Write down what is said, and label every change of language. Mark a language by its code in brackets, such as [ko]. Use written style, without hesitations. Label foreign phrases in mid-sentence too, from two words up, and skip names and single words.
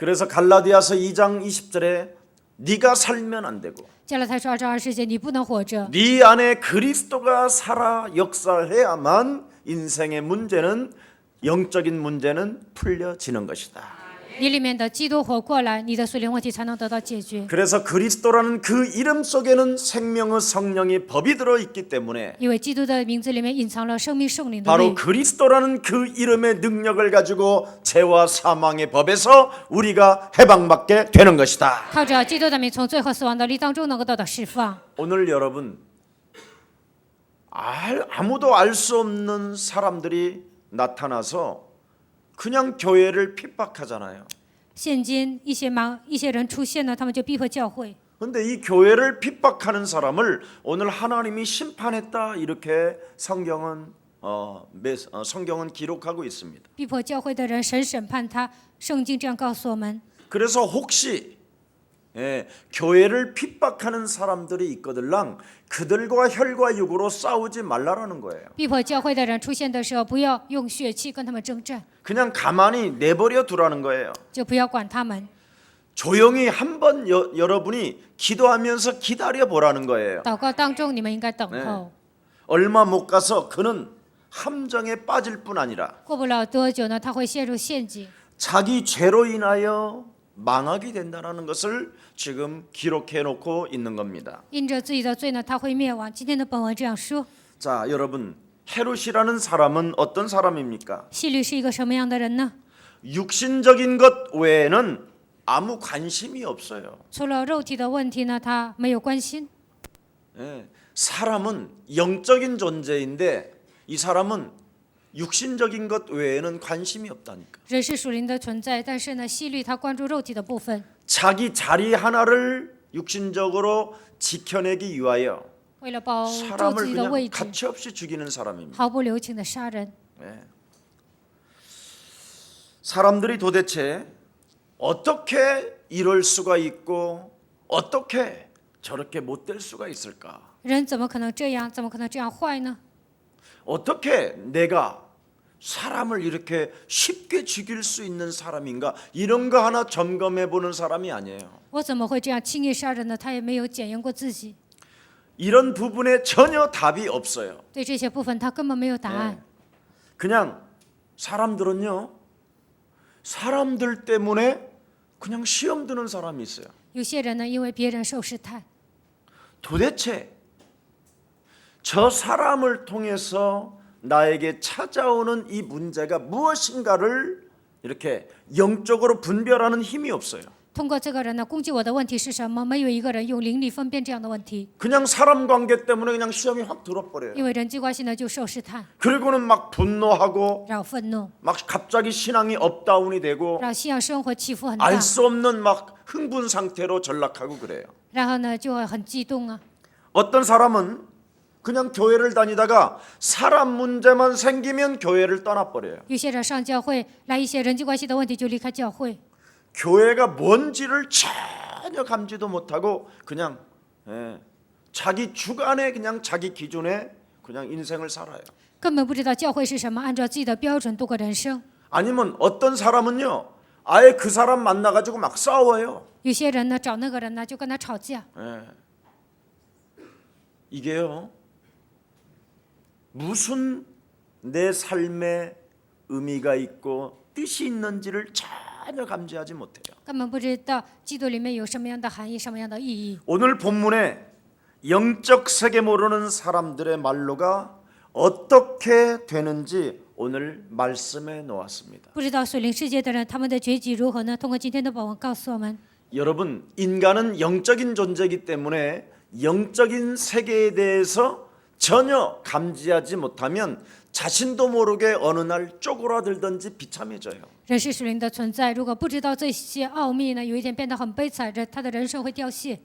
[ko] 그래서 갈라디아서 2장 20절에 네가 살면 안 되고 [zh] 加拉太书2章20节，你不能活着， [ko] 네 안에 그리스도가 살아 역사해야만 인생의 문제는 영적인 문제는 풀려지는 것이다. [zh] 你里面的基督活过来，你的属灵问题才能得到解决。 [ko] 그래서 그리스도라는 그 이름 속에는 생명의 성령이 법이 들어 있기 때문에 [zh] 因为基督的名字里面隐藏了生命圣灵的 [ko] 바로 [zh] 位， [ko] 그리스도라는 그 이름의 능력을 가지고 죄와 사망의 법에서 우리가 해방받게 되는 것이다. [zh] 靠着基督的名，从罪和死亡的力当中能够得到释放。 [ko] 오늘 여러분 아무도 알 수 없는 사람들이 나타나서 그냥 교회를 핍박하잖아요. [zh] 现今一些人出现了，他们就逼迫教会。 [ko] 근데 이 교회를 핍박하는 사람을 오늘 하나님이 심판했다 이렇게 성경은 기록하고 있습니다. [zh] 逼迫教会的人，神审判他。圣经这样告诉我们。 [ko] 그래서 혹시 교회를 핍박하는 사람들이 있거들랑 그들과 혈과 육으로 싸우지 말라라는 거예요. [zh] 逼迫教会的人出现的时候，不要用血气跟他们征战， [ko] 그냥 가만히 내버려 두라는 거예요. [zh] 就不要管他们。 [ko] 조용히 한번 여러분이 기도하면서 기다려 보라는 거예요. [zh] 祷告当中，你们应该等候。 [ko] 얼마 못 가서 그는 함정에 빠질 뿐 아니라 [zh] 过不了多久呢，他会陷入陷阱， [ko] 자기 죄로 인하여 망하게 된다는 것을 지금 기록해 놓고 있는 겁니다. [zh] 因着自己的罪呢，他会灭亡。今天的本文这样说。 [ko] 자, 여러분, 헤롯이라는 사람은 어떤 사람입니까? [zh] 希律是一个什么样的人呢？ [ko] 육신적인 것 외에는 아무 관심이 없어요. [zh] 除了肉体的问题呢，他没有关心。 [ko] 사람은 영적인 존재인데 이 사람은 육신적인 것 외에는 관심이 없다니까. [zh] 人是属灵的存在，但是呢，希律他关注肉体的部分， [ko] 자기 자리 하나를 육신적으로 지켜내기 위하여 [zh] 为了保住自 [ko] 사람을 [zh] 己的 [ko] 그냥 [zh] 位置， [ko] 가차없이 죽이는 사람입니다. [zh] 毫不留情的杀人。 [ko] 사람들이 도대체 어떻게 이럴 수가 있고 어떻게 저렇게 못될 수가 있을까? [zh] 人怎么可能这样？怎么可能这样坏呢？ [ko] 어떻게 내가 사람을 이렇게 쉽게 죽일 수 있는 사람인가? 이런 거 하나 점검해 보는 사람이 아니에요. [zh] 我怎么会这样轻易杀人呢？他也没有检验过自己， [ko] 이런 부분에 전혀 답이 없어요. [zh] 对这些部分他根本没有答案。 [ko] 그냥 사람들은요, 사람들 때문에 그냥 시험 드는 사람이 있어요. [zh] 有些人呢，因为别人受试探， [ko] 도대체 저 사람을 통해서 나에게 찾아오는 이 문제가 무엇인가를 이렇게 영적으로 분별하는 힘이 없어요. [zh] 通过这个人呢，攻击我的问题是什么？没有一个人用灵力分辨这样的问题， [ko] 그냥 사람 관계 때문에 그냥 시험이 확 들어버려요. [zh] 因为人际关系呢就受试探， [ko] 그리고는 막 분노하고 [zh] 然后愤怒， [ko] 막 갑자기 신앙이 업다운이 되고 [zh] 让信仰生活起伏很大， [ko] 알 수 없는 막 흥분 상태로 전락하고 그래요. [zh] 然后呢就会很激动啊。 [ko] 어떤 사람은 그냥 교회를 다니다가 사람 문제만 생기면 교회를 떠나버려요. [zh] 有些人上教会来一些人际关系的问题就离开教会， [ko] 교회가 뭔지를 전혀 감지도 못하고 그냥 자기 주관에 그냥 자기 기준에 그냥 인생을 살아요. [zh] 根本不知道教会是什么，按照自己的标准度过人生。 [ko] 아니면 어떤 사람은요, 아예 그 사람 만나가지고 막 싸워요. [zh] 有些人呢找那个人呢就跟他吵架， [ko] 이게요, 무슨 내 삶에 의미가 있고 뜻이 있는지를 전혀 감지하지 못해요. [zh] 根本不知道基督里面有什么样的含义，什么样的意义。 [ko] 오늘 본문에 영적 세계 모르는 사람들의 말로가 어떻게 되는지 오늘 말씀에 놓았습니다. [zh] 不知道属灵世界的人他们的结局如何呢？通过今天的本文告诉我们， [ko] 여러분, 인간은 영적인 존재이기 때문에 영적인 세계에 대해서 전혀 감지하지 못하면 자신도 모르게 어느 날 쪼그라들든지 비참해져요. [zh] 人是属灵的存在，如果不知道这些奥秘呢，有一天变得很悲惨，他的人生会凋谢。